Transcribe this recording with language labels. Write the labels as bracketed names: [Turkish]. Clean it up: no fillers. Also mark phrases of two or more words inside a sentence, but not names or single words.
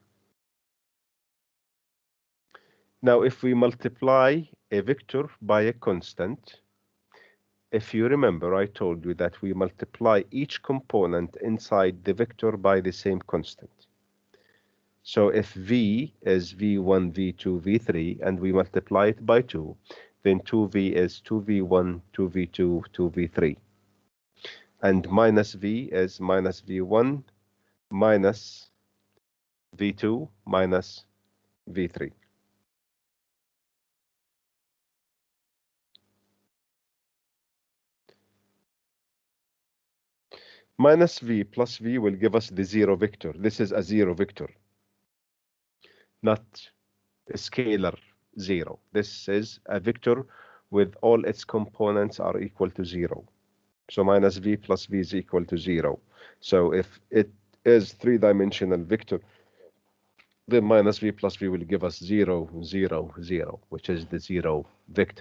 [English] Now, if we multiply a vector by a constant, if you remember, I told you that we multiply each component inside the vector by the same constant. So if V is V1, V2, V3, and we multiply it by 2, then 2V is 2V1, 2V2, 2V3. And minus V is minus V1 minus V2 minus V3. Minus V plus V will give us the zero vector. This is a zero vector, not a scalar zero. This is a vector with all its components are equal to 0. So minus V plus V is equal to 0. So if it is three-dimensional vector, then minus V plus V will give us 0, 0, 0, which is the zero vector.